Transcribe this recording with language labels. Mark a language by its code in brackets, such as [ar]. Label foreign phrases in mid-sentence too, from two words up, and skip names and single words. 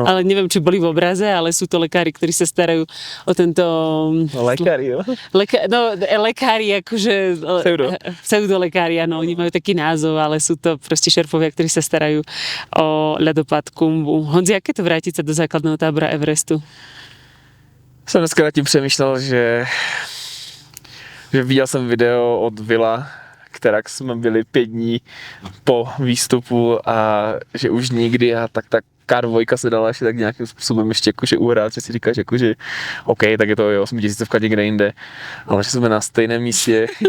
[sk] Ale neviem, či boli v obraze, ale sú to lekári, ktorí sa starajú o tento... Lekári, jo? Lekári, akože... Pseudolekári, áno, oni majú taký názov, ale sú to proste šerfovia, ktorí sa starajú o ľadopád Khumbu. Honzi, aké to vrátiť sa do základného tábora Everestu? [cs] Jsem dneska nad tím přemýšlel, že viděl jsem video od Vila, která jsme byli 5 dní po výstupu a že už nikdy a tak K2 se dala ještě tak nějakým způsobem ještě jakože uhrát, že si říkáš jakože OK, tak je to 8000 někde jinde, ale že jsme na stejném místě.